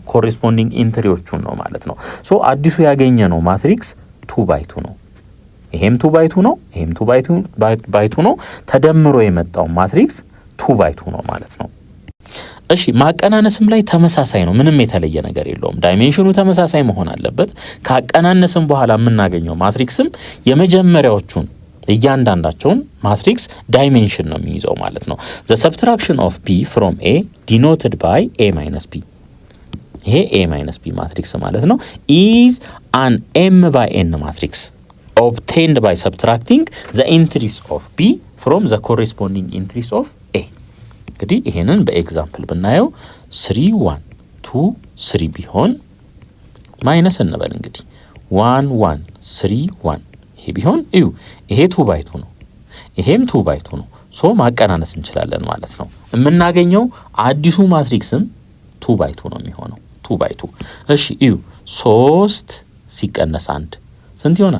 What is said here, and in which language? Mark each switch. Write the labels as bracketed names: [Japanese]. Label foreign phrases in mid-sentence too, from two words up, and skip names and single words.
[English] corresponding entries [Amharic] ነው ማለት ነው። ሶ አዲሱ ያገኘነው ማትሪክስ 2x2 ነው። ይሄም 2x2 ነው፣ ይሄም 2x2 ነው። ተደምሮ የመጣው ማትሪክስ 2x2 ነው ማለት ነው። እሺ ማቀናነስም ላይ ተመሳሳይ ነው። ምንም የተለየ ነገር የለውም። ዳይሜንሽኑ ተመሳሳይ መሆን አለበት። ካቀናነስም በኋላ የምናገኘው ማትሪክስም የመጀመሪያዎቹን እያንዳንዳቸውን ማትሪክስ ዳይሜንሽን ነው የሚይዘው ማለት ነው። [English] the subtraction of b from a denoted by a minus b [Amharic] ይሄ [English] a minus b [Amharic] ማትሪክስ ማለት [English] ነው is an m by n ማትሪክስ obtained by subtracting the entries of b from the corresponding entries of a። [Amharic] እንግዲህ ይሄንን በኤግዛምፕል ብናየው 3 1 2 3 ቢሆን ማይነስ እንበል እንግዲህ 1 1 3 1 ይሄ ቢሆን እዩ ይሄ 2 by 2 ነው ይሄም 2 by 2 ነው። ሶ ማቀናነስ እንችላለን ማለት ነው። የምናገኘው አዲሱ ማትሪክስም 2 by 2 ነው የሚሆነው 2 by 2። እሺ እዩ 3 ሲቀነስ 1 ስንት ይሆናል?